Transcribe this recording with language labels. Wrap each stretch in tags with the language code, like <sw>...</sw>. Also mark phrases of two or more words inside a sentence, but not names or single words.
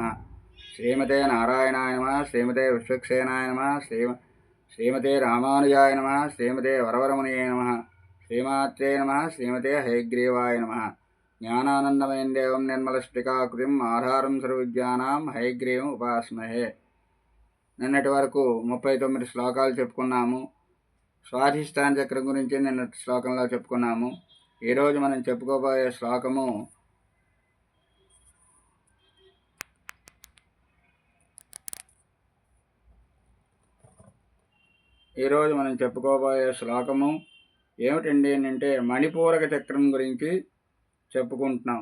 <sa>श्रीमते नारायणाय नमः। श्रीमते विश्वक्सेनाय नमः। श्रीमते रामानुजाय नमः। श्रीमते वरवरमुनये नमः। श्रीमात्रे नमः। श्रीमते हयग्रीवाय नमः। ज्ञानानन्दमयं देवं निर्मलस्फटिकाकृतिम् आधारं सर्वविद्यानां हयग्रीवम् उपास्महे।</sa> <te>నిన్నటి వరకు 39 శ్లోకాలు చెప్పుకున్నాము. స్వాధిష్టాన చక్రం గురించి నిన్న శ్లోకంలో చెప్పుకున్నాము. ఈరోజు మనం చెప్పుకోబోయే శ్లోకము ఏమిటండి అంటే మణిపూరక చక్రం గురించి చెప్పుకుంటున్నాం.</te>